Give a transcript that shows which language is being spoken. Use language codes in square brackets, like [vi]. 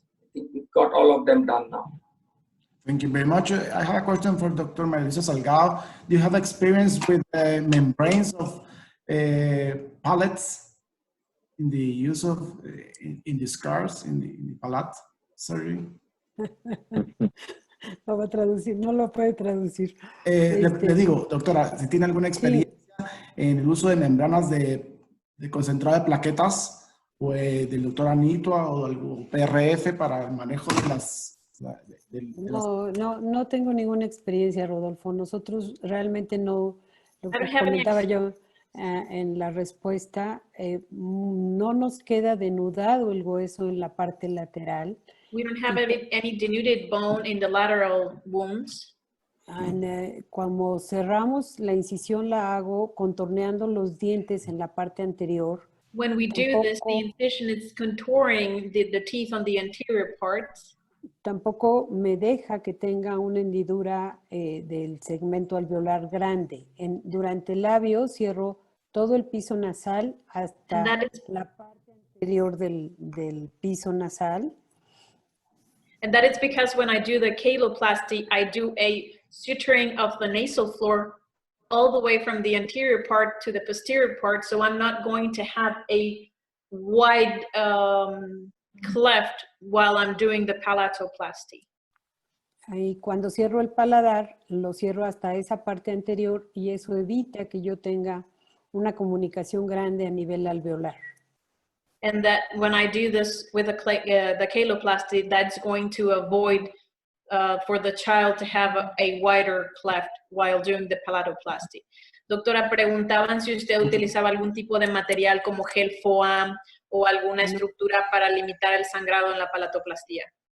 [en] I think we've got all of them done now. Thank you very much. I have a question for Dr. Maria Luisa Salgado. Do you have experience with membranes of pallets in the use of, in the scars, in the palate surgery? [es] Lo va a traducir, no lo puede traducir. Le digo, doctora, si tiene alguna experiencia en el uso de membranas de concentrado de plaquetas, o del doctor Anito o algo PRF para el manejo de las... No tengo ninguna experiencia, Rodolfo. Nosotros realmente no, lo que comentaba yo en la respuesta, no nos queda denudado el hueso en la parte lateral. [en] We don't have any denuded bone in the lateral wounds. [es] Cuando cerramos la incisión la hago contorneando los dientes en la parte anterior. [en] When we do this, the incision is contouring the teeth on the anterior parts. [es] Tampoco me deja que tenga una hendidura del segmento alveolar grande. Durante el labio cierro todo el piso nasal hasta la parte anterior del piso nasal. [en] And that is because when I do the caloplasty, I do a suturing of the nasal floor all the way from the anterior part to the posterior part, so I'm not going to have a wide cleft while I'm doing the palatoplasty. [es] Y cuando cierro el paladar, lo cierro hasta esa parte anterior y eso evita que yo tenga una comunicación grande a nivel alveolar. [en] And that when I do this with the caloplasty, that's going to avoid for the child to have a wider cleft while doing the palatoplasty. [es] Doctora, preguntaban si usted utilizaba algún tipo de material como gel foam o alguna estructura para limitar el sangrado en la palatoplastía.